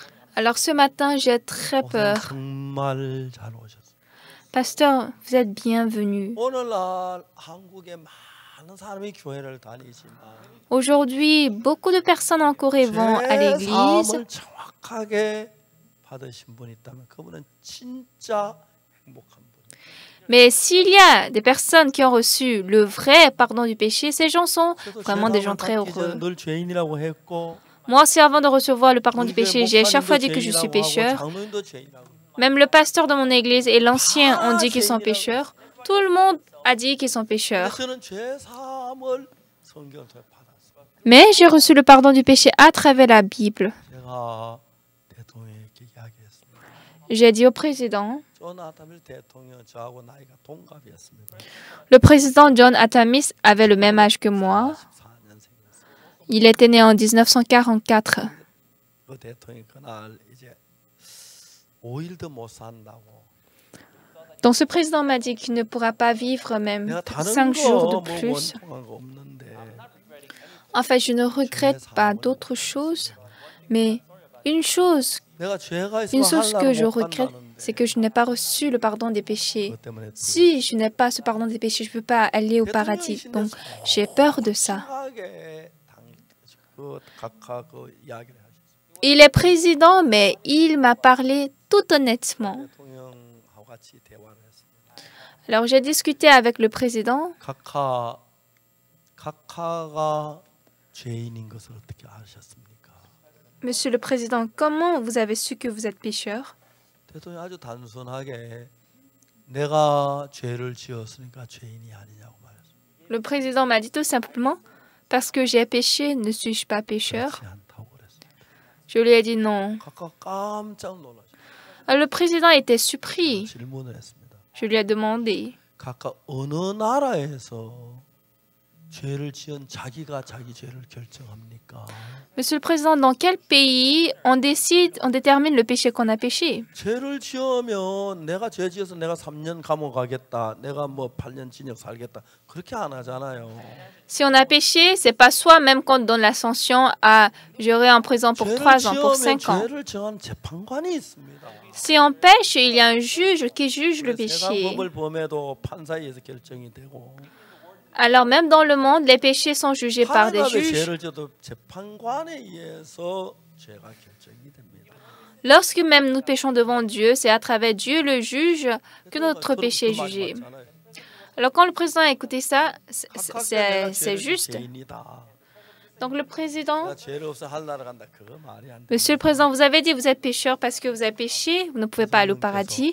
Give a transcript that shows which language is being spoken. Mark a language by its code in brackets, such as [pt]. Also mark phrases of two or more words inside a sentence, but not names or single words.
[fr] Alors ce matin, j'ai très [ko] 목사님 [fr] peur. [ko] 정말 잘 오셨어요. [fr] Pasteur, vous êtes bienvenu. [ko] 오늘날 한국에 많은 사람이 교회를 다니지만 [fr] Aujourd'hui, beaucoup de personnes en Corée vont à l'église. [ko] 죄사함을 정확하게 받으신 분이 있다면 그분은 진짜 행복한 분이에요. [fr] Mais s'il y a des personnes qui ont reçu le vrai pardon du péché, ces gens sont [ko] 저도 [fr] vraiment des gens [ko] 죄사함을 [fr] très [ko] 받기 전에 [fr] heureux. [ko] 늘 죄인이라고 했고 [fr] Moi aussi, avant de recevoir le pardon du [ko] 우리 교회 [fr] péché, j'ai chaque fois [ko] 목사님도 [fr] dit que je suis [ko] 죄인이라고 [fr] pécheur. [ko] 하고 장로님도 죄인이라고. [fr] Même le pasteur de mon église et l'ancien ont dit qu'ils sont pécheurs. Tout le monde a dit qu'ils sont pécheurs. [ko] 저는 죄사함을 성경을 통해 받았어요. [fr] Mais j'ai reçu le pardon du péché à travers la Bible. [ko] 제가 대통령에게 이야기했습니다. [fr] J'ai dit au président, [ko] 존 아담일 대통령 저하고 나이가 동갑이었습니다. [fr] le président John Atamis avait le même âge que moi. [ko] 14년생이었어요. [fr] Il était né en 1944. [ko] 그 대통령이 그날 이제 5일도 못 산다고. [fr] Donc ce président m'a dit qu'il ne pourra pas vivre même [ko] 내가 다른 [fr] 5 jours de [ko] 거뭐 [fr] plus. [ko] 원통한 거 없는데 [fr] En fait, je ne regrette pas d'autres choses, mais une chose [ko] 내가 죄가 [fr] Une [ko] 있으면 [fr] chose que je [ko] 하늘나라 못 [fr] regrette, [ko] 간다는데 [fr] c'est que je n'ai pas reçu le pardon des péchés. [ko] 그것 때문에 [fr] Si je n'ai pas ce pardon des péchés, je ne peux pas aller au paradis. Donc, j'ai peur de ça. [ko] 확실하게 그 각하 그 이야기를 하셨어요. [fr] Il est président, mais il m'a parlé tout honnêtement. [ko] 대통령하고 같이 대화를 했습니다. [fr] Alors, j'ai discuté avec le président. [ko] 각하가 죄인인 것을 어떻게 아셨습니까? [fr] Monsieur le président, comment vous avez su que vous êtes pécheur? [ko] 대통령이 아주 단순하게 내가 죄를 지었으니까 죄인이 아니냐고 말했어요. [fr] Le président m'a dit tout simplement, parce que j'ai péché, ne suis-je pas pécheur? [ko] 그렇지 않다고 그랬습니다. [fr] Je lui ai dit non. [ko] 각하 깜짝 놀라셨어요. [fr] Alors, le président était surpris. [ko] 질문을 했습니다. [fr] Je lui ai demandé, [ko] 각하 어느 나라에서 죄를 지은 자기가 자기 죄를 결정합니까? [fr] Monsieur le président, dans quel pays on détermine le péché qu'on a péché? [ko] 죄를 지으면 내가 죄 지어서 내가 3년 감옥 가겠다. 내가 뭐 8년 징역 살겠다. 그렇게 안 하잖아요. [fr] Si on a péché, c'est pas soi-même qu'on donne la sanction à j'aurai en prison pour 3 ans, pour 5 ans. [ko] 죄를 정한 재판관이 있습니다. [fr] Si on pêche, il y a un juge qui juge le péché. [ko] 세상법을 범해도 판사에 의해서 결정이 되고 [fr] Alors même dans le monde, les péchés sont jugés par des [ko] 하나님의 [fr] juges. [ko] 죄를 지어도 재판관에 의해서 죄가 결정이 됩니다. [fr] Lorsque même nous péchons devant Dieu, c'est à travers Dieu le juge que notre péché est jugé. Alors quand le président a écouté ça, c'est juste. Donc le président, Monsieur le président, vous avez dit que vous êtes pécheur parce que vous avez péché, vous ne pouvez pas aller au paradis.